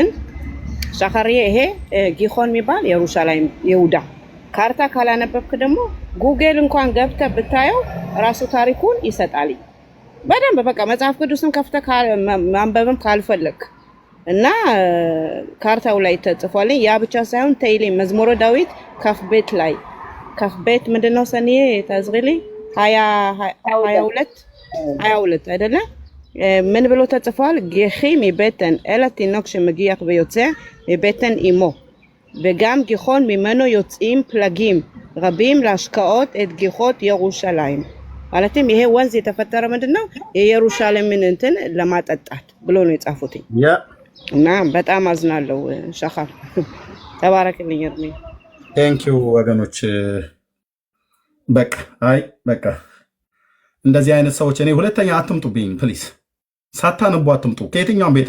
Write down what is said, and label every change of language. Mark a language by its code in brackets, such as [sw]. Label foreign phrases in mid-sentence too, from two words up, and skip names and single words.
[am] ሻኻሪዬ ይሄ ጊሆን የሚባል ኢየሩሳሌም ይሁዳ ካርታ ካላነበብክ ደግሞ ጉግል እንኳን ገብተህ ብታየው ራሱ ታሪኩን ይሰጣል በደንብ። በቃ መጽሐፍ ቅዱስን ከፍተህ ማንበብም ካልፈለክ እና ካርታው ላይ ተጽፏል። ያ ብቻ ሳይሆን ተይሊ መዝሙረ ዳዊት ከፍቤት ላይ ከፍቤት ምንድነው ሰኒዬ ታዝሪሊ 22 አይደለ? ምን ብሎ ተጽፏል? [he] ጊኺ מבטן אל התינוק שמגיח ויוצא מבטן אמו, וגם גיחון ממנו יוצאים פלגים רבים להשקעות את גיחות ירושלים. [am] ማለትም ይሄ ወንዝ የተፈጠረ ምንድነው? የኢየሩሳሌምን እንትን ለማጠጣት ብሎ ነው የጻፉት። እና በጣም አዝናለሁ ሻኻር። ተባረክልኝ እርሜ። ቴንኪው ወገኖች። በቃ እንደዚህ አይነት ሰዎች እኔ ሁለተኛ አትምጡብኝ ፕሊዝ። ሳታነቡ አትምጡ። ከየትኛውም ቤተ